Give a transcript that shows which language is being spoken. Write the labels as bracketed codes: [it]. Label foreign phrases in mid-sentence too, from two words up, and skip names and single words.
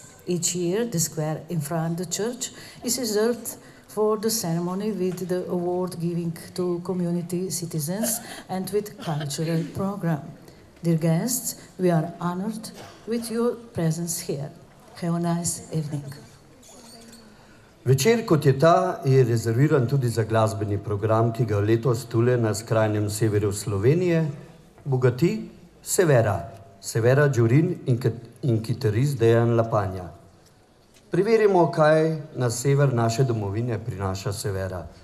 [en] Each year, the square in front of the church is reserved for the ceremony with the award giving to community citizens and with cultural program. Dear guests, we are honored with your presence here. Have a nice evening. [sl] Večer, kot je ta, je rezerviran tudi za glasbeni program, ki ga letos tule na skrajnem severu Slovenije bogati Severa Đurin in kitarist Dejan Lapanja. Preverimo, kaj na sever naše domovine prinaša Severa.